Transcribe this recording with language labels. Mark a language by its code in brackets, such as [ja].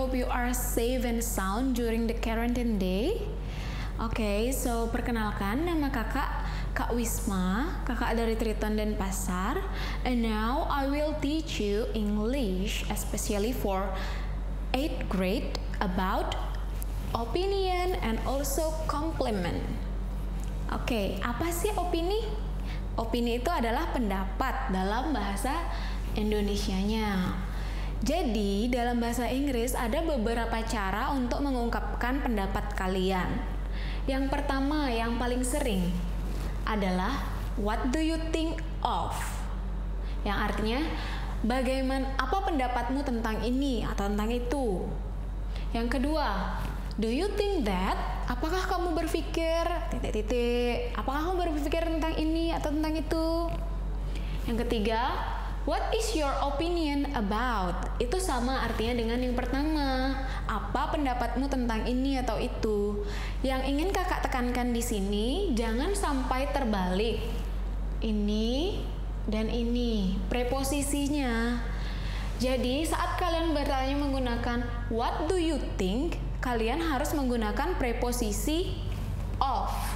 [en] are safe and sound during the quarantine day? [id] Oke, so perkenalkan, nama kakak Kak Wisma, kakak dari Triton dan Pasar. [en] And now I will teach you English, especially for 8th grade, about opinion and also compliment. [id] Oke, apa sih opini? Opini itu adalah pendapat dalam bahasa Indonesianya. Jadi, dalam bahasa Inggris ada beberapa cara untuk mengungkapkan pendapat kalian. Yang pertama, yang paling sering adalah [en] what do you think of? [id] Yang artinya, apa pendapatmu tentang ini atau tentang itu? Yang kedua, [en] do you think that? [id] Apakah kamu berpikir apakah kamu berpikir tentang ini atau tentang itu? Yang ketiga, [en] what is your opinion about? [id] Itu sama artinya dengan yang pertama. Apa pendapatmu tentang ini atau itu? Yang ingin kakak tekankan di sini, jangan sampai terbalik. Ini dan ini, preposisinya. Jadi saat kalian bertanya menggunakan [en] what do you think, [id] kalian harus menggunakan preposisi of.